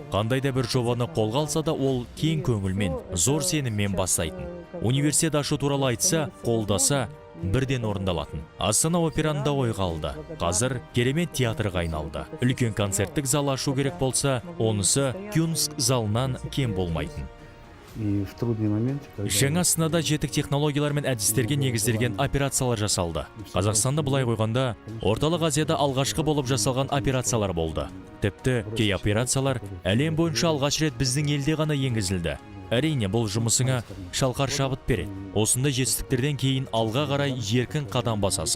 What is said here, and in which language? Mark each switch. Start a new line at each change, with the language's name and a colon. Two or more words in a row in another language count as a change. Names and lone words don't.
Kazakh: Қандай да бір жобаны қолға алса да ол кең көңілмен, зор сеніммен бастайтын. Университет ашу туралы айтса, қолдаса, бірден орындалатын. Астана операнда ойға алды. Қазір керемет театрға айналды. Үлкен концерттік зал ашу керек болса, онысы Кюнск залынан кем болмайтын.
Russian: И в трудный момент,
Kazakh: Жаңа астанада жетік технологиялар мен әдістерге негізделген операциялар жасалды. Қазақстанда былай қойғанда, орталық Азияда алғашқы болып жасалған операциялар болды. Тіпті кей операциялар әлем бойынша алғаш рет біздің елде ғана енгізілді. Әрине, бұл жұмысыңа шалқар шабыт береді. Осындай жетістіктерден кейін алға қарай еркін қадам басасың.